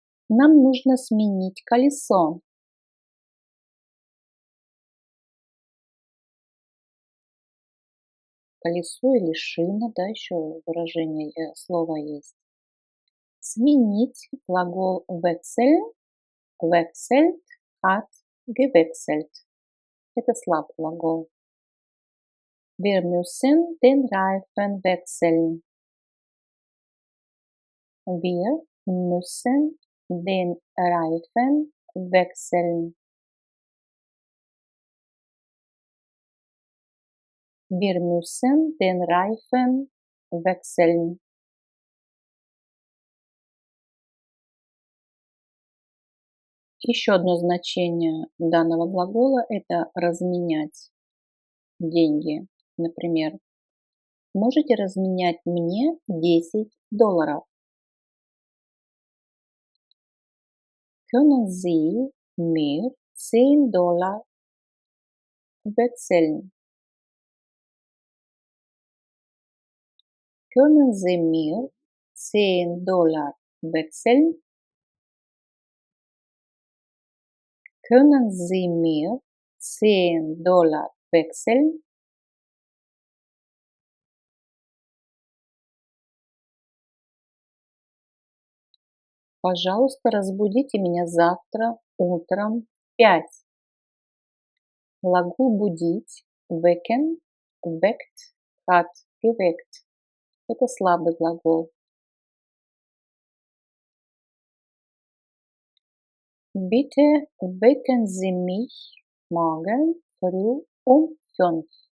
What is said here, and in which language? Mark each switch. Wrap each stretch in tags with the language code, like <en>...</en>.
<ru>Нам нужно сменить колесо. Колесо или шина, да, еще выражение слова есть. Сменить глагол</ru> <de>wechseln, wechselt, hat gewechselt.</de> <ru>Это слабый глагол.</ru> <de>Wir müssen den Reifen wechseln. Wir müssen den Reifen wechseln. Wir müssen den Reifen wechseln.</de> <ru>Еще одно значение данного глагола – это разменять деньги. Например, можете разменять мне $10?</ru> <de>Können Sie mir $10 wechseln? Können Sie mir $10 wechseln? Können Sie mir $10 wechseln?</de> <ru>Пожалуйста, разбудите меня завтра утром в 5. Глагол будить,</ru> <de>wecken, weckt, hat, geweckt.</de> <ru>Это слабый глагол.</ru> <de>Bitte wecken Sie mich morgen früh um 5.</de>